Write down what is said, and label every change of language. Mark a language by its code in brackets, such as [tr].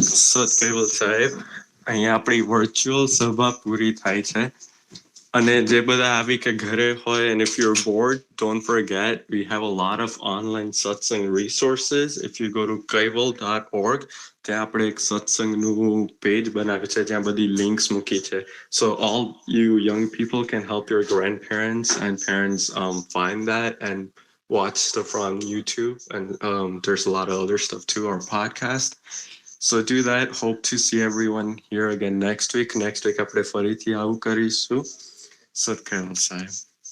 [gu] સત કેવલ સાહેબ, અહીંયા આપણી વર્ચ્યુઅલ સભા પૂરી થાય છે. અને જે બધા આવી કે ઘરે હોય, [en] and if you're bored, don't forget we have a lot of online satsang resources. If you go to kaival.org, [gu] ત્યાં આપણે એક સત્સંગનું પેજ બનાવ્યું છે જ્યાં બધી links મૂકી છે. [en] So all you young people can help your grandparents and parents find that and watch stuff on YouTube. And there's a lot of other stuff too, our podcast. So do that. Hope to see everyone here again next week. Next week [gu] આપણે ફરીથી આવું કરીશું. [en] સત કેવલ સાહેબ.